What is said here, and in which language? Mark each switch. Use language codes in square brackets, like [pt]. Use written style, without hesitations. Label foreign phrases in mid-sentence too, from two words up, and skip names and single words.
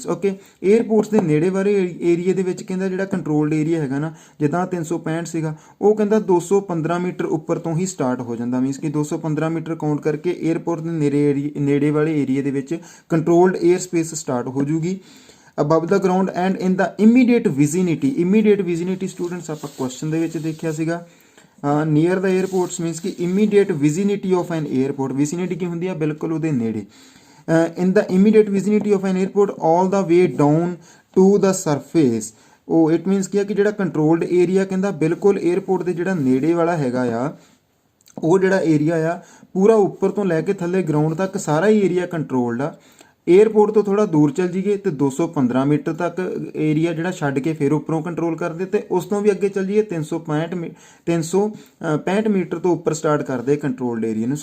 [pa] ਓਕੇ, ਏਅਰਪੋਰਟਸ ਦੇ ਨੇੜੇ ਵਾਲੇ ਏਰੀਆ ਦੇ ਵਿੱਚ ਕਹਿੰਦਾ ਜਿਹੜਾ [en] controlled area [pa] ਹੈਗਾ ਨਾ, ਜਿੱਦਾਂ 365 ਸੀਗਾ ਉਹ ਕਹਿੰਦਾ 215 ਮੀਟਰ ਉੱਪਰ ਤੋਂ ਹੀ ਸਟਾਰਟ ਹੋ ਜਾਂਦਾ। ਮੀਨਸ ਕਿ 215 ਮੀਟਰ ਕਾਊਂਟ ਕਰਕੇ ਏਅਰਪੋਰਟ ਦੇ ਨੇੜੇ ਵਾਲੇ ਏਰੀਆ ਦੇ ਵਿੱਚ [en] controlled air space start [pa] ਹੋ ਜੂਗੀ [en] above the ground and in the immediate vicinity students [pa] ਆਪਾਂ ਕੁਐਸਚਨ ਦੇ ਵਿੱਚ ਦੇਖਿਆ ਸੀਗਾ [en] near the airports means [pa] ਕਿ [en] immediate vicinity of an airport, [pa] vicinity ਕੀ ਹੁੰਦੀ ਆ ਬਿਲਕੁਲ ਉਹਦੇ ਨੇੜੇ। [en] in the immediate vicinity of an airport all the way down to the surface, [pa] ਉਹ [en] it means [pa] ਕੀ ਆ ਕਿ ਜਿਹੜਾ [en] controlled area [pa] ਕਹਿੰਦਾ ਬਿਲਕੁਲ ਏਅਰਪੋਰਟ ਦੇ ਜਿਹੜਾ ਨੇੜੇ ਵਾਲਾ ਹੈਗਾ ਆ ਉਹ ਜਿਹੜਾ ਏਰੀਆ ਆ ਪੂਰਾ ਉੱਪਰ ਤੋਂ ਲੈ ਕੇ ਥੱਲੇ ਗਰਾਊਂਡ ਤੱਕ ਸਾਰਾ ਹੀ [en] area controlled [pa] ਆ। ਏਅਰਪੋਰਟ ਤੋਂ ਥੋੜਾ ਦੂਰ ਚੱਲ ਜੀਏ ਤੇ 215 ਮੀਟਰ ਤੱਕ ਏਰੀਆ ਜਿਹੜਾ ਛੱਡ ਕੇ ਫਿਰ ਉੱਪਰੋਂ ਕੰਟਰੋਲ ਕਰਦੇ ਤੇ ਉਸ ਤੋਂ ਵੀ ਅੱਗੇ ਚੱਲ ਜੀਏ 365 ਮੀਟਰ ਤੋਂ ਉੱਪਰ ਸਟਾਰਟ ਕਰਦੇ [en] controlled area [pa] ਨੂੰ।